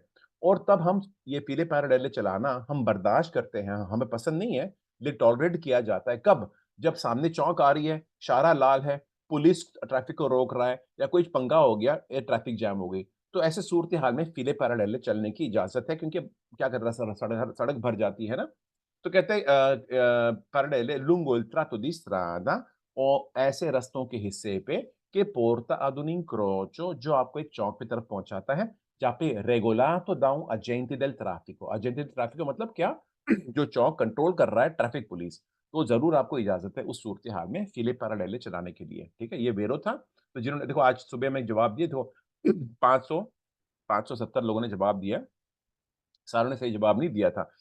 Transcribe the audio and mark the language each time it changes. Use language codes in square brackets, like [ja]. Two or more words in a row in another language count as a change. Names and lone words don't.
[hi] और तब हम ये [it] file parallele [hi] चलाना हम बर्दाश्त करते हैं, हमें पसंद नहीं है, लेकिन टॉलरेट किया जाता है। कब? जब सामने चौक आ रही है, इशारा लाल है, [en] police traffic [hi] को रोक रहा है, या कोई पंगा हो गया, [en] traffic jam [hi] हो गई, तो ऐसे सूरत हाल में [it] file parallele [hi] चलने की इजाजत है, क्योंकि क्या कर रहा है, सड़क भर जाती है ना। तो कहते हैं [it] parallele lungo il tratto di strada, [hi] और ऐसे रास्तों के हिस्से पे, [it] che porta ad un incrocio, [hi] जो आपको एक चौक की तरफ पहुंचाता है, जहाँ पे [it] regolato da un agente del traffico। agente del traffico [hi] मतलब क्या? जो चौक कंट्रोल कर रहा है [en] traffic police, [hi] तो जरूर आपको इजाजत है उस सूरत हाल में [it] file parallele [hi] चलाने के लिए। ठीक है, ये वेरो था। तो जिन्होंने देखो आज सुबह में जवाब दिए तो 570 लोगों ने जवाब दिया, सारों ने सही जवाब नहीं दिया था।